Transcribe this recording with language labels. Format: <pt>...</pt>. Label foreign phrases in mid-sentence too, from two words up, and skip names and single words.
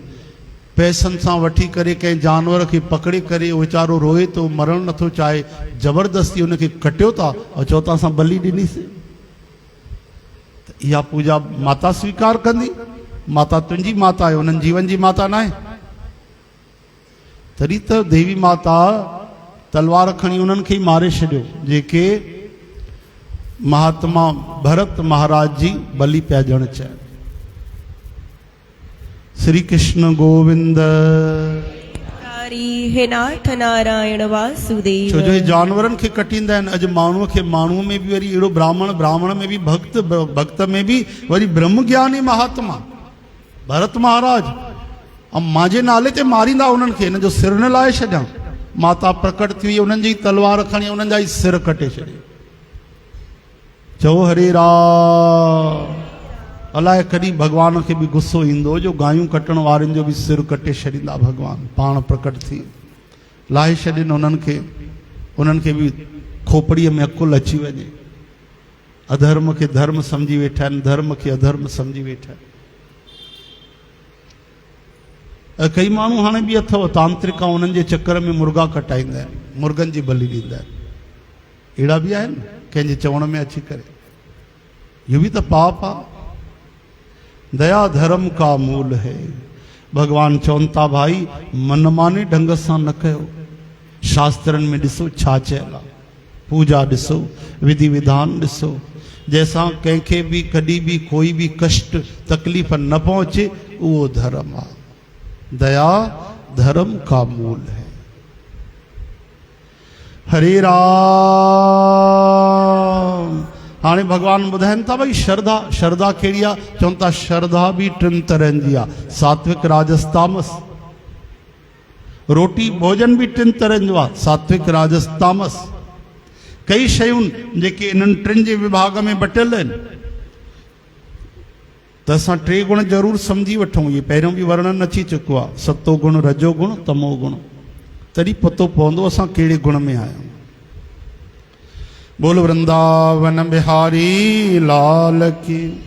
<sd>पैसनि सां वठी करे कंहिं जानवर खे पकड़े करे उहो वीचारो रोए थो, मरणु नथो चाहे, ज़बरदस्ती उनखे कटियो था और चओ था असां बलि ॾिनीसीं, त इहा पूजा माता स्वीकार कंदी? माता तुंहिंजी माता आहे, उन्हनि जीवन जी माता न आहे। तॾहिं त देवी माता तलवार खणी उन्हनि खे ई मारे छॾियो जेके महात्मा भरत महाराज जी बलि पिया ॾियणु चाहिनि। श्री कृष्ण गोविंद हे नाथ नारायण वासुदेव। छो जो हे जानवरनि खे कटींदा आहिनि, अॼु माण्हूअ खे माण्हूअ में बि वरी अहिड़ो ब्राह्मण में बि भक्त में बि वरी ब्रह्म ज्ञानी महात्मा भरत महाराज ऐं मुंहिंजे नाले ते मारींदा उन्हनि खे, हिन जो सिर न लाहे छॾियां। माता प्रकट थी वई, उन्हनि जी तलवार खणी उन्हनि जा ई सिर कटे छॾे। चओ हरे राम। अलाए कॾहिं भॻवान खे बि गुस्सो ईंदो जो गायूं कटण वारनि जो बि सिर कटे छॾींदा भॻवान पाण प्रकट थी, लाहे छॾनि उन्हनि खे बि खोपड़ीअ में अकुल अची वञे। अधर्म खे धर्म सम्झी वेठा आहिनि, धर्म खे अधर्म सम्झी वेठा आहिनि। कई माण्हू हाणे बि अथव तांत्रिका, उन्हनि जे चक्कर में मुर्गा कटाईंदा आहिनि, मुर्गनि जी बलि ॾींदा आहिनि, अहिड़ा बि आहिनि कंहिंजे चवण में अची करे। इहो बि त पाप आहे।</sd> <hi>दया धर्म का मूल है।</hi> <sd>भगवान चवनि था भाई मनमाने ढंग सां न कयो। शास्त्रनि में ॾिसो छा चयल आहे, पूजा ॾिसो, विधि विधान ॾिसो, जंहिंसां कंहिंखे बि कॾहिं बि कोई बि कष्ट तकलीफ़ न पहुचे, उहो धर्म आहे।</sd> <hi>दया धर्म का मूल है।</hi> <sd>हरे राम। हाणे भगवान ॿुधाइनि था भई श्रद्धा कहिड़ी आहे? चवनि था श्रद्धा बि टिनि तरहनि जी आहे, सात्विक राजस तामस। रोटी भोजन बि टिनि तरहनि जो आहे, सात्विक राजस तामस। कई शयूं जेके इन्हनि टिनि जे विभाग में बटियल आहिनि, त असां टे गुण ज़रूरु सम्झी वठूं। इहे पहिरियों बि वर्णन अची चुको आहे, सतो गुण, रजो गुण, तमो गुण। तॾहिं पतो पवंदो असां कहिड़े गुण में आहियूं।</sd> <hi>बोल वृंदावन बिहारी लाल की।</hi>